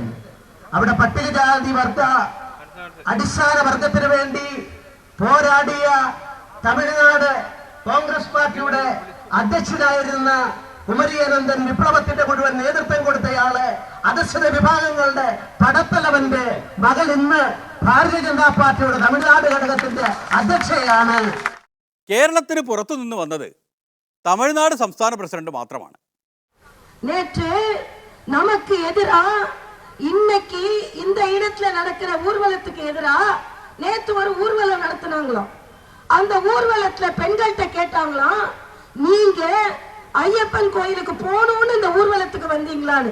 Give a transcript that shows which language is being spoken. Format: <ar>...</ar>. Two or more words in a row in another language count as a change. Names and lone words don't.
<ml>അവിടെ പട്ടികജാതി വർഗ അടിസ്ഥാന വർഗത്തിന് വേണ്ടി പോരാടിയ തമിഴ്നാട് കോൺഗ്രസ് പാർട്ടിയുടെ അധ്യക്ഷനായിരുന്ന കുമരി അനന്തൻ, വിപ്ലവത്തിന്റെ മുഴുവൻ നേതൃത്വം കൊടുത്തയാള്, അധസ്ഥിത വിഭാഗങ്ങളുടെ പടത്തലവന്റെ മകൾ ഇന്ന് ഭാരതീയ ജനതാ പാർട്ടിയുടെ തമിഴ്നാട് ഘടകത്തിന്റെ അധ്യക്ഷയാണ്. കേരളത്തിന് പുറത്തു നിന്ന് വന്നത് തമിഴ്നാട് സംസ്ഥാന പ്രസിഡന്റ് മാത്രമാണ്.</ml> <ta>நேற்று நமக்கு எதிரா இன்னைக்கு இந்த இடத்துல நடக்கிற ஊர்வலத்துக்கு எதிரா நேத்து ஒரு ஊர்வலம் நடத்தினாங்களாம். அந்த ஊர்வலத்துல பெண்கள்கிட்ட கேட்டாங்களாம், நீங்க ஐயப்பன் கோயிலுக்கு போகணும்னு இந்த ஊர்வலத்துக்கு வந்தீங்களான்னு.</ta>